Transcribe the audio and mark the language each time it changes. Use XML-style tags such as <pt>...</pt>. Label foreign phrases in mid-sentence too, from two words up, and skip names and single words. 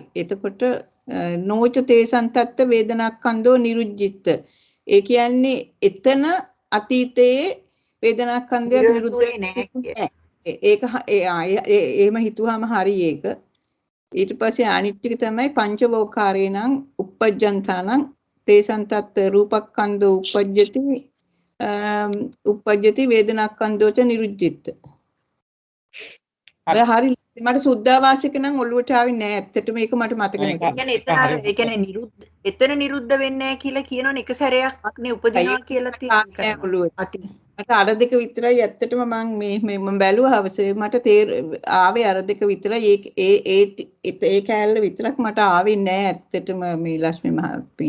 <pi>එතකොට නෝච තේසං තත්ත වේදනාස්කන්ධෝ නිරුද්ධිත.</pi> <si>ඒ කියන්නේ එතන අතීතයේ වේදනාස්කන්ධය නිරුද්ධ නැහැ. ඒක එහෙම හිතුවාම හරි ඒක. ඊට පස්සේ අනිත් ටික තමයි පංචවෝකාරේ නම්</si> <pi>උප්පජ්ජන්තානං තේසං තත්ත රූපස්කන්ධෝ උප්පජ්ජති වේදනාස්කන්ධෝච නිරුද්ධිත.</pi> <si>හරි මට සුද්ධාවාසික නම් ඔළුවට ආවේ නෑ ඇත්තටම ඒක මට මතක නැහැ. ඒ කියන්නේ එතන නිරුද්ධ වෙන්නේ නැහැ කියලා කියනවනේ එක සැරයක් නේ උපදිනවා කියලා තියෙනවා. මට අර දෙක විතරයි ඇත්තටම මම බැලුවා හවසේ මට ආවේ අර දෙක විතරයි ඒ කෑල්ල විතරක් මට ආවේ නෑ ඇත්තටම මේ ලක්ෂ්මී මහත්මිය.</si>